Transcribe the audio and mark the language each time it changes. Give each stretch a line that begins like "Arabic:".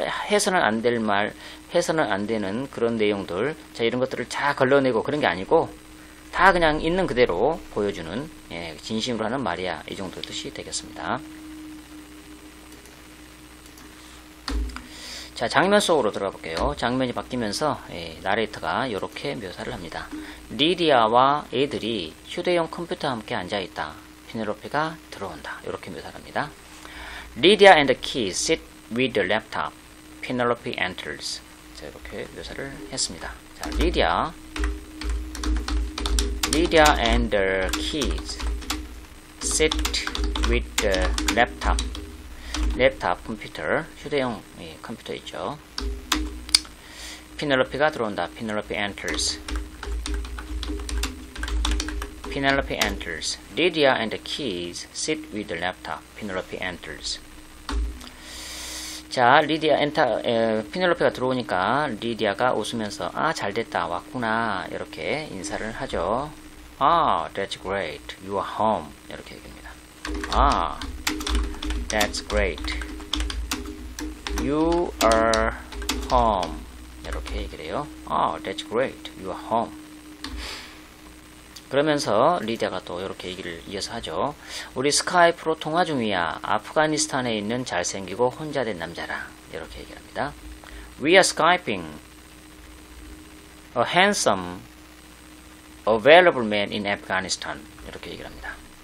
Korean: 해서는 안 될 말, 해서는 안 되는 그런 내용들, 자, 이런 것들을 다 걸러내고 그런 게 아니고 다 그냥 있는 그대로 보여주는, 진심으로 하는 말이야 이 정도 뜻이 되겠습니다. 자, 장면 속으로 들어가 볼게요. 장면이 바뀌면서 나레이터가 이렇게 묘사를 합니다. 리디아와 애들이 휴대용 컴퓨터와 함께 앉아있다. 피넬로페가 들어온다. 이렇게 묘사를 합니다.
English: Lydia and the kids sit with the laptop. Penelope enters.
Korean: 자, 이렇게 묘사를 했습니다. 자,
English: Lydia and the kids sit with the laptop.
Korean: 랩탑 컴퓨터, 휴대용 컴퓨터 있죠. 피넬로페가 들어온다.
English: Penelope enters. Penelope enters. Lydia and the kids sit with the laptop. Penelope enters.
Korean: 자, 피넬로페가 들어오니까 리디아가 웃으면서 아, 잘됐다, 왔구나 이렇게 인사를 하죠.
English: 아, that's great, you are home
Korean: 이렇게 얘기합니다.
English: 아, that's great, you are home
Korean: 이렇게 얘기를 해요.
English: 아, that's great, you are home.
Korean: 그러면서 리디아가 또 이렇게 얘기를 이어서 하죠. 우리 스카이프로 통화 중이야. 아프가니스탄에 있는 잘생기고 혼자 된 남자랑 이렇게 얘기를 합니다.
English: We are Skyping a handsome, available man in Afghanistan
Korean: 이렇게 얘기를 합니다.